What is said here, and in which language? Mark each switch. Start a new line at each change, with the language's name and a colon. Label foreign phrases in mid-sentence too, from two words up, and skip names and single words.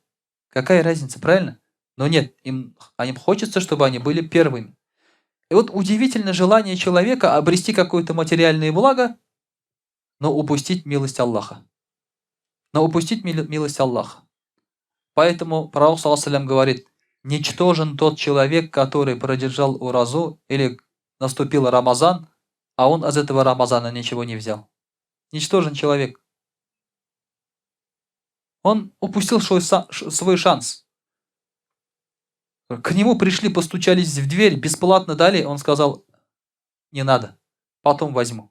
Russian: Какая разница, правильно? Но нет, им хочется, чтобы они были первыми. И вот удивительное желание человека обрести какое-то материальное благо, но упустить милость Аллаха. Милость Аллаха. Поэтому пророк,
Arabic: صلى الله عليه وسلم,
Russian: говорит: ничтожен тот человек, который продержал уразу или наступил Рамазан, а он из этого Рамазана ничего не взял. Ничтожен человек. Он упустил свой шанс. К нему пришли, постучались в дверь, бесплатно дали, он сказал: не надо, потом возьму.